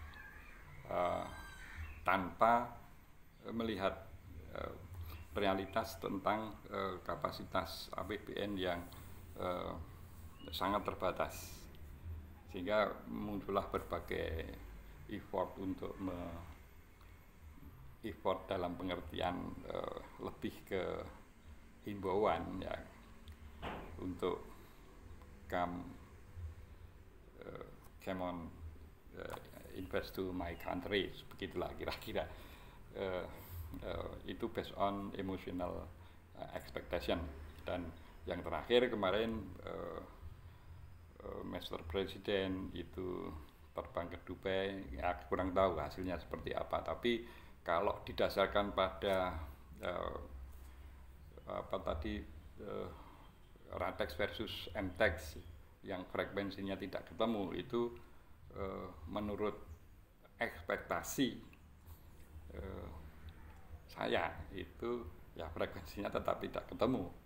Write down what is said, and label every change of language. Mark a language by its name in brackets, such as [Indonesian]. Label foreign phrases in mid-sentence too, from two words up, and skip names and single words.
[Indonesian] tanpa melihat realitas tentang kapasitas APBN yang sangat terbatas, sehingga muncullah berbagai effort untuk effort dalam pengertian lebih ke himbauan, ya, untuk [English] come on invest to my country, [Indonesian] begitulah kira-kira. Itu [English] based on emotional expectation. [Indonesian] Dan yang terakhir kemarin Mr. Presiden itu terbang ke Dubai, ya kurang tahu hasilnya seperti apa, tapi kalau didasarkan pada RATEX versus MTEX yang frekuensinya tidak ketemu, itu menurut ekspektasi saya itu ya frekuensinya tetap tidak ketemu.